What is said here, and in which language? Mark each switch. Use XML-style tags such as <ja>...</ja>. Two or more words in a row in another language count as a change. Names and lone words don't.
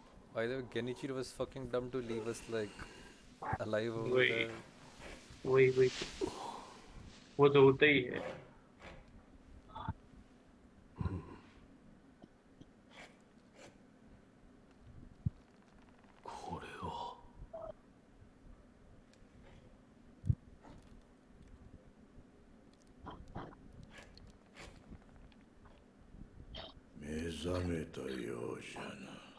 <en>By the way, Genichiro was fucking dumb to leave us like alive over</en> <hi>वही</hi> <en>there.</en> <hi>वही वो तो होता ही है.</hi> <ja>これを目覚めたようじゃな。</ja>